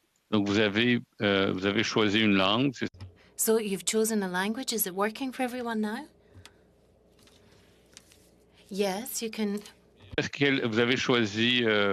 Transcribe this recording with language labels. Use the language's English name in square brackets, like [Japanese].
[French] Donc vous avez choisi une langue. [English] So you've chosen a language. Is it working for everyone now? Yes, you can. [French] Est-ce que vous avez choisi?